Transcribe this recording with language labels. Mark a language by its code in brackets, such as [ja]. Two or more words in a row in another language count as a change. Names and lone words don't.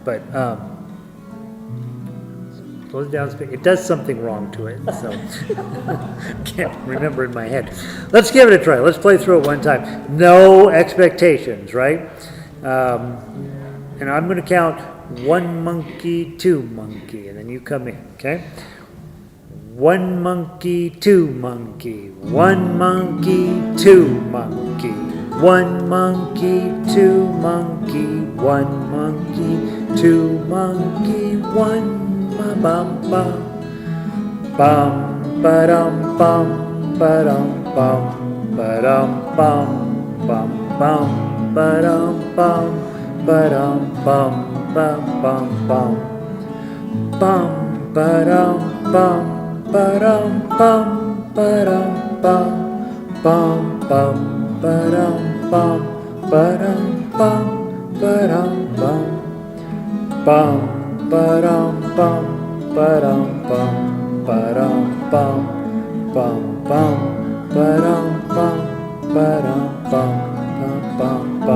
[en] But slows it down. It does something wrong to it. So can't remember in my head. Let's give it a try. Let's play through it one time. No expectations, right? And I'm going to count 1 monkey, 2 monkey, and then you come in, okay? 1 monkey, 2 monkey, 1 monkey, 2 monkey, 1 monkey, 2 monkey, 1 monkey, 2 monkey, 1 bum bum bum ba-dum bum ba-dum bum ba-dum bum bum bum ba-dum bum ba-dum bum bum bum bum bum ba-dum bum ba-dum bum ba-dum bum bum bum ba-dum bum ba-dum bum ba-dum bum bum ba-dum bum ba-dum bum ba-dum bum bum bum ba-dum bum ba-dum bum bum bum bum.